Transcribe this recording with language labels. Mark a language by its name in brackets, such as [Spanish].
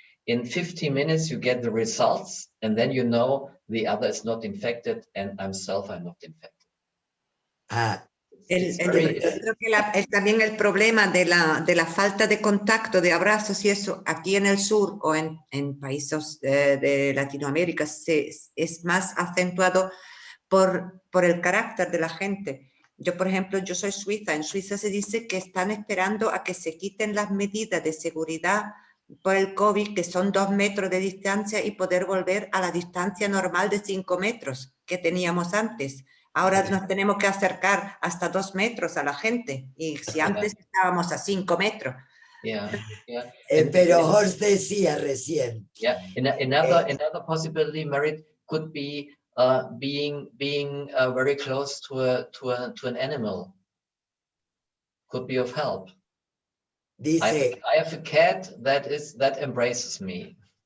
[English] In 50 minutes, you get the results, and then you know the other is not infected, and I'm not infected. [Spanish] Yo creo que también el problema de la falta de contacto, de abrazos y eso, aquí en el sur o en países de Latinoamérica es más acentuado por el carácter de la gente. Yo, por ejemplo, yo soy suiza. En Suiza se dice que están esperando a que se quiten las medidas de seguridad por el COVID, que son 2 metros de distancia, y poder volver a la distancia normal de 5 metros que teníamos antes. Ahora nos tenemos que acercar hasta 2 metros a la gente, y si antes estábamos a 5 metros. [English] Yeah, yeah. [Spanish] Pero Horst decía recién. [English] Yeah, another possibility, Merit, could be being very close to an animal. Could be of help. [Spanish] Dice, [English] I have a cat that embraces me.